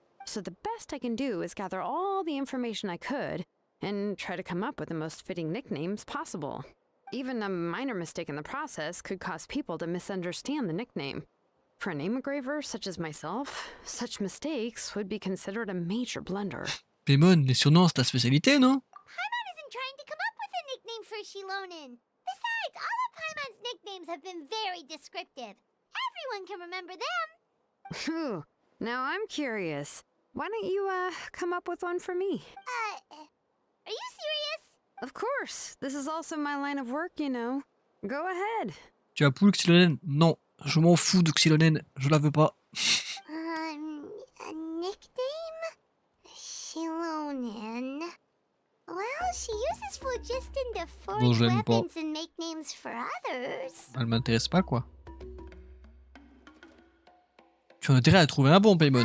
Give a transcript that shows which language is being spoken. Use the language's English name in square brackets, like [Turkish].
[English] So the best I can do is gather all the information I could and try to come up with the most fitting nicknames possible. Even a minor mistake in the process could cause people to misunderstand the nickname. For a name engraver such as myself, such mistakes would be considered a major blunder. [French] Paimon, les surnoms c'est ta spécialité, non? [English] Paimon isn't trying to come up with a nickname for Xilonen. Besides, all of Paimon's nicknames have been very descriptive. Everyone can remember them. Phew. Now I'm curious. Why don't you, come up with one for me? Are you serious? Of course. This is also my line of work, you know. Go ahead. [French] Tu as poule Xilonen? Non, je m'en fous de Xilonen, je la veux pas. [English] A nickname? Xilonen. Well, she uses phlogiston to [French] Bon, [English] forge [French] je l'aime pas. [English] weapons and make names for others. [French] Elle m'intéresse pas, quoi. Tu as intérêt à trouver un bon, Paimon.